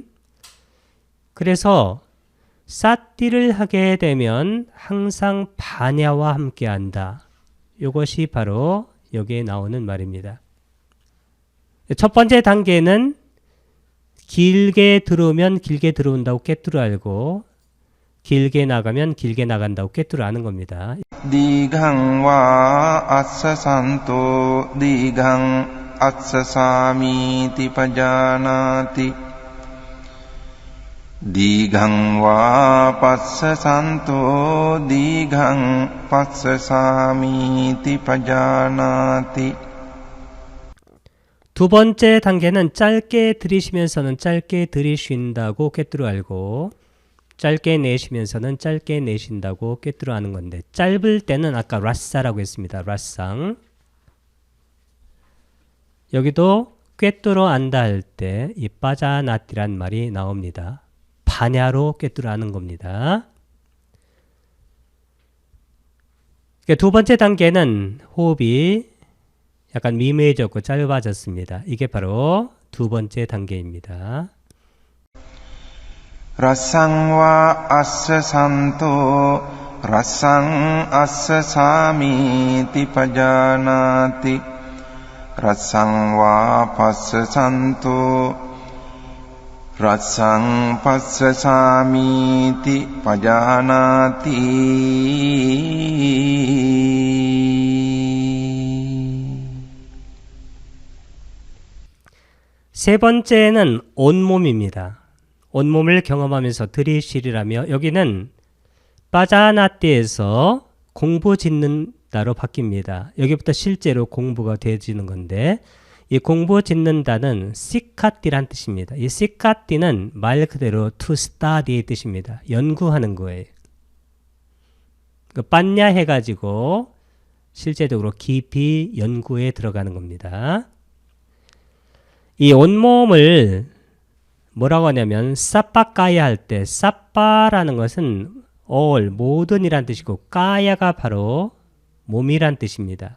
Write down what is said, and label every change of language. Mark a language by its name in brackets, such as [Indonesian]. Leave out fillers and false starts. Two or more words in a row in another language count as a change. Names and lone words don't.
[Korean] 그래서 사띠를 하게 되면 항상 반야와 함께 한다. 이것이 바로 여기에 나오는 말입니다. 첫 번째 단계는 길게 들어오면 길게 들어온다고 꿰뚫어 알고 길게 나가면 길게 나간다고 꿰뚫어 아는 겁니다. [Pali] දීඝං වා අස්ස සන්තෝ දීඝං අස්ස සාමීති පජානාති දීඝං වා පස්ස සන්තෝ දීඝං පස්ස සාමීති පජානාති [Korean] 두 번째 단계는 짧게 들이쉬면서는 짧게 들이쉰다고 꿰뚫어 알고 짧게 내쉬면서는 짧게 내쉰다고 꿰뚫어 아는 건데 짧을 때는 아까 라사라고 했습니다. 라상. 여기도 꿰뚫어 안다 할 때 이 빠자나띠란 말이 나옵니다. 반야로 꿰뚫어 아는 겁니다. 두 번째 단계는 호흡이 약간 미미해졌고 짧아졌습니다. 이게 바로 두 번째 단계입니다. [Pali] රස්සං වා අස්ස සන්තෝ රස්සං අස්ස සාමීති පජානාති රස්සං වා පස්ස සන්තෝ රස්සං පස්ස සාමීති පජානාති [Korean] 세 번째는 온몸입니다. 온몸을 경험하면서 들이쉬리라며 여기는 빠자나띠에서 공부 짓는다로 바뀝니다. 여기부터 실제로 공부가 되어지는 건데 이 공부 짓는다는 시카띠란 뜻입니다. 이 시카띠는 말 그대로 [English] to study [Korean] 의 뜻입니다. 연구하는 거예요. 빤냐 해가지고 실제적으로 깊이 연구에 들어가는 겁니다. 이 온몸을 뭐라고 하냐면 사빠까야 할 때 사빠라는 것은 all, 모든이란 뜻이고 까야가 바로 몸이란 뜻입니다.